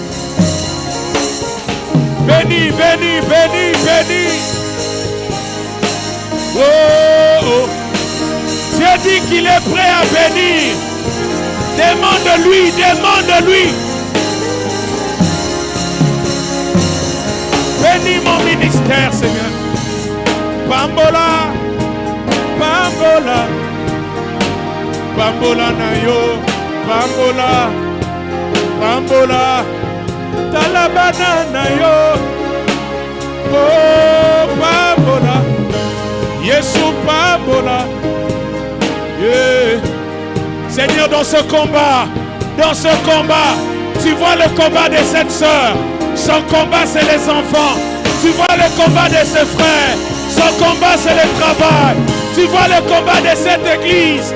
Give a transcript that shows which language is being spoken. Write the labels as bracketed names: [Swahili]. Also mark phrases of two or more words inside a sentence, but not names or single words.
[French] Bénis, bénis, bénis, bénis. Oh, oh. Dieu dit qu'il est prêt à bénir. Demande-lui, demande-lui. Bénis mon ministère, Seigneur. [Lingala] Bambola, bambola. Bambola nayo, bambola, bambola, talabana nayo, oh bambola, Yesu bambola, yeah. [French] Seigneur, dans ce combat, tu vois le combat de cette sœur, son combat c'est les enfants, tu vois le combat de ses frères, son combat c'est le travail, tu vois le combat de cette église.